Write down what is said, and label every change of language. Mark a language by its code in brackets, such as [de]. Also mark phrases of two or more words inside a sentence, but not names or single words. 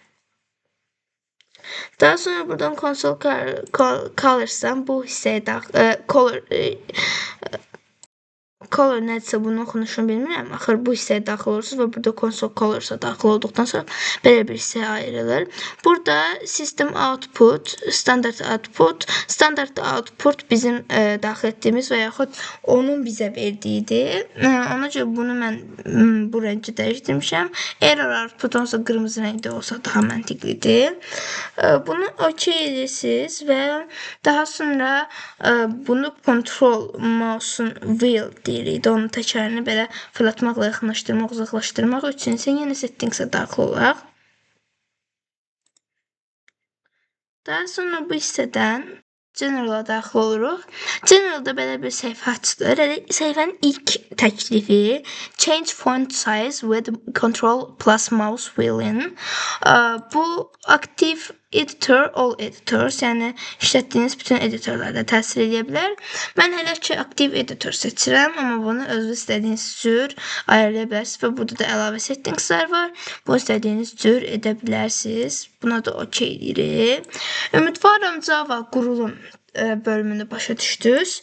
[az] Daha sonra buradan [en] console colors'dan [az] bu hissəyə color nədirsə bunun oxunuşunu bilmirəm. Axır bu hissəyə daxil olursunuz və burada [en] console colors'a [az] daxil olduqdan sonra belə bir hissəyə ayrılır. [en] Burada system output, [az] standart output bizim daxil etdiyimiz və yaxud onun bizə verdiyidir. Ona görə bunu mən bu rəngi dəyişdirmişəm. [en] Error output [az] olsa qırmızı rəngdə olsa daha məntiqlidir. Bunu OK edirsiniz və daha sonra bunu [en] control mouse'un [az] wheel deyirik. Onun təkərini belə fırlatmaqla yaxınlaşdırmaq, uzaqlaşdırmaq üçün isə yenə settings'ə daxil olaq. Daha sonra bu hissədən General'a daxil oluruq. General'da belə bir səhifə açılır. Səhifənin ilk təklifi [en] Change font size with control plus mouse wheeling. [az] Bu aktiv editor, [en] all editors, [az] yəni işlətdiyiniz bütün editorlarda təsir edə bilər. Mən hələ ki aktiv editor seçirəm, amma bunu özünüz istədiyiniz cür ayarlaya bilərsiniz və burada da əlavə settingslər var. Bu istədiyiniz cür edə bilərsiniz. Buna da OK deyirik. Ümidvaram Java qurulum bölümünü başa düşdünüz.